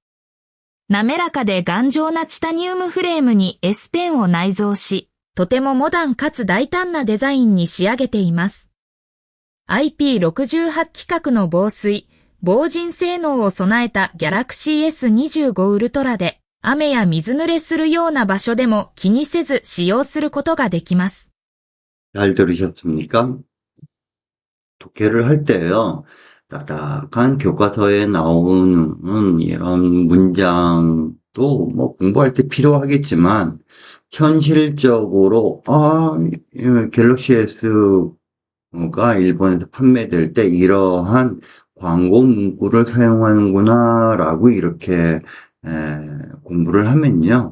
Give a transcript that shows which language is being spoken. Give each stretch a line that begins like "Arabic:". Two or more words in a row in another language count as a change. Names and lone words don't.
Japanese: 滑らかで頑丈なチタニウムフレームに S ペンを内蔵し、とてもモダンかつ大胆なデザインに仕上げています。IP68 規格の防水、防塵性能を備えた Galaxy S25 Ultra で、雨や水濡れするような場所でも気にせず使用することができます。
Korean: 잘 들으셨습니까? 독해를 할 때요. 딱딱한 교과서에 나오는 이런 문장도 뭐 공부할 때 필요하겠지만 현실적으로 갤럭시 S가 일본에서 판매될 때 이러한 광고 문구를 사용하는구나 라고 이렇게 공부를 하면요.